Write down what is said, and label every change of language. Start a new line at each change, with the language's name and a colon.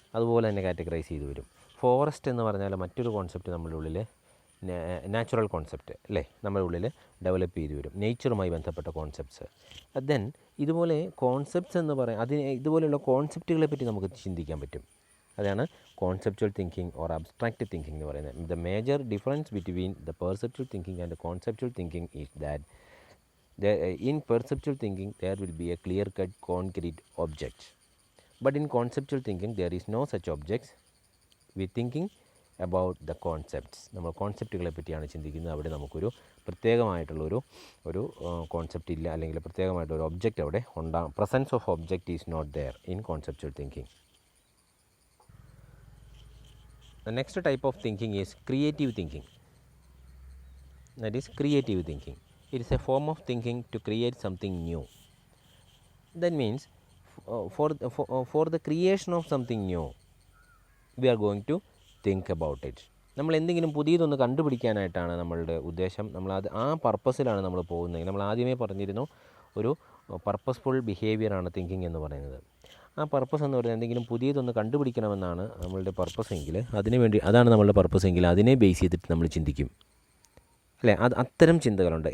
Malayalam: അതുപോലെ തന്നെ കാറ്റഗറൈസ് ചെയ്ത് വരും. ഫോറസ്റ്റ് എന്ന് പറഞ്ഞാൽ മറ്റൊരു കോൺസെപ്റ്റ് നമ്മുടെ ഉള്ളിൽ നാച്ചുറൽ കോൺസെപ്റ്റ് അല്ലേ, നമ്മുടെ ഉള്ളിൽ ഡെവലപ്പ് ചെയ്ത് വരും, നേച്ചറുമായി ബന്ധപ്പെട്ട കോൺസെപ്റ്റ്സ്. ദെൻ ഇതുപോലെ കോൺസെപ്റ്റ്സ് എന്ന് പറയാം, ഇതുപോലെയുള്ള കോൺസെപ്റ്റുകളെ പറ്റി നമുക്ക് ചിന്തിക്കാൻ പറ്റും. അതാണ് conceptual thinking or abstract thinking എന്ന് പറയുന്നത്.
English: The major difference between the perceptual thinking and conceptual thinking is that in perceptual thinking there will be a clear cut concrete object, but in conceptual thinking there is no such objects. We thinking about the concepts.
Malayalam: നമ്മൾ കോൺസെപ്റ്റുകളെ പറ്റിയാണ് ചിന്തിക്കുന്നത്. അവിടെ നമുക്കൊരു പ്രത്യേകമായിട്ടുള്ളൊരു concept ഇല്ല, അല്ലെങ്കിൽ പ്രത്യേകമായിട്ടൊരു object അവിടെ
English: Presence of object is not there in conceptual thinking. The next type of thinking is creative thinking. That is creative thinking. It is a form of thinking to create something new. That means for the creation of something new we are going to think about it.
Malayalam: നമ്മൾ എന്തെങ്കിലും പുതിയതൊന്ന് കണ്ടുപിടിക്കാനായിട്ടാണ് നമ്മളുടെ ഉദ്ദേശം. നമ്മളത് ആ പർപ്പസിലാണ് നമ്മൾ പോകുന്നത്. നമ്മൾ ആദ്യമേ പറഞ്ഞിരുന്നു, ഒരു പർപ്പസ്ഫുൾ ബിഹേവിയറാണ് തിങ്കിങ് എന്ന് പറയുന്നത്. ആ പർപ്പസ് എന്ന് പറയുന്നത് എന്തെങ്കിലും പുതിയതൊന്ന് കണ്ടുപിടിക്കണമെന്നാണ് നമ്മളുടെ പർപ്പസ് എങ്കിൽ, അതാണ് നമ്മളുടെ പർപ്പസ് എങ്കിൽ അതിനെ ബേസ് ചെയ്തിട്ട് നമ്മൾ ചിന്തിക്കും അല്ലേ. അത്തരം ചിന്തകളുണ്ട്.